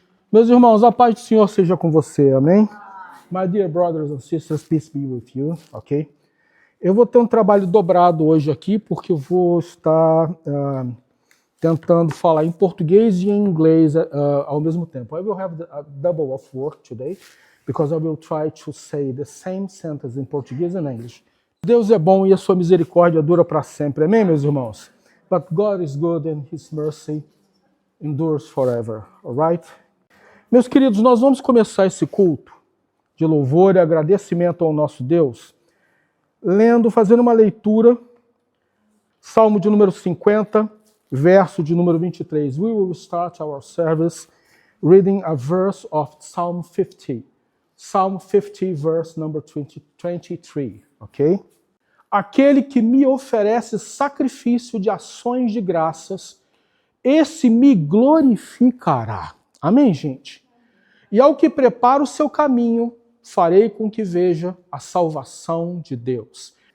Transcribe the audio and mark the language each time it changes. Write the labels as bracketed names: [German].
[Portuguese] Meus irmãos, a paz do Senhor seja com você, amém? [English] My dear brothers and sisters, peace be with you, ok? [Portuguese] Eu vou ter um trabalho dobrado hoje aqui, porque eu vou estar tentando falar em português e em inglês ao mesmo tempo. [English] I will have a double of work today, because I will try to say the same sentence in Portuguese and English. [Portuguese] Deus é bom e a sua misericórdia dura para sempre, amém, meus irmãos? [English] But God is good and His mercy endures forever, alright? [Portuguese] Meus queridos, nós vamos começar esse culto de louvor e agradecimento ao nosso Deus, fazendo uma leitura, Salmo de número 50, verso de número 23. [English] We will start our service reading a verse of Psalm 50. Psalm 50, verse number 23, ok? [Portuguese] Aquele que me oferece sacrifício de ações de graças, esse me glorificará. Amém, gente? E ao que prepara o seu caminho, farei com que veja a salvação de Deus.